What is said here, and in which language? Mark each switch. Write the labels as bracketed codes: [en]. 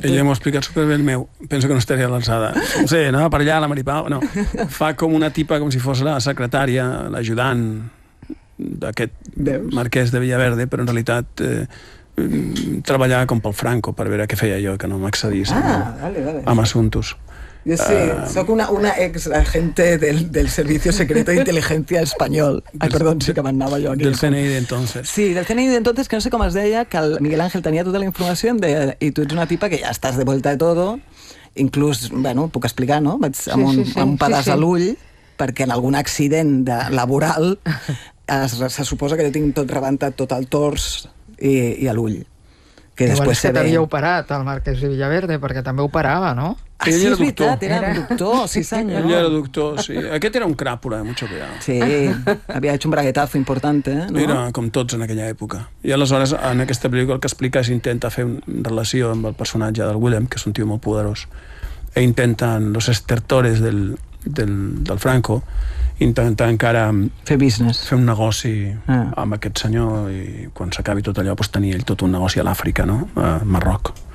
[ca] Ella m'ho ha explicat superbé, el meu. Penso que no estaria a l'alçada. No sé, anava per allà, la Mari Pau. No. Fa com una tipa, com si fos la secretària, l'ajudant d'aquest marquès de Villaverde, però en realitat treballava com pel Franco, per veure què feia jo, que no m'accedís amb assumptes. Jo sí, sóc una [es] ex-agente del Servicio Secreto de Inteligencia Español. Ay, perdón, [ca] sí que m'anava jo aquí. Del CNI d'entonces. Sí, del CNI d'entonces, que no sé com es deia, que el Miguel Ángel tenia tota la informació de, i tu ets una tipa que ja estàs [es] de vuelta de todo, [ca] inclús, bueno, puc explicar, no? Vaig amb un pedaç a l'ull, perquè en algun accident laboral se suposa que jo tinc tot rebentat, tot el tors i a l'ull. Que després que t'havia operat el marquès de Villaverde, perquè també operava, no? Ah, sí, és veritat, era doctor, sí senyor. Ell era doctor, sí. Aquest era un cràpula, [es] mucho cuidado. Sí, havia hecho un braguetazo importante, no? [ca] Era com tots en aquella època. I aleshores, en aquesta pel·lícula, el que explica és intenta fer una relació amb el personatge del William, que és un tio molt poderós, i intenten [es] los estertores del [ca] Franco intentar encara fer business, fer un negoci amb aquest senyor, i quan s'acabi tot allò, doncs tenir ell tot un negoci a l'Àfrica, no? A Marroc.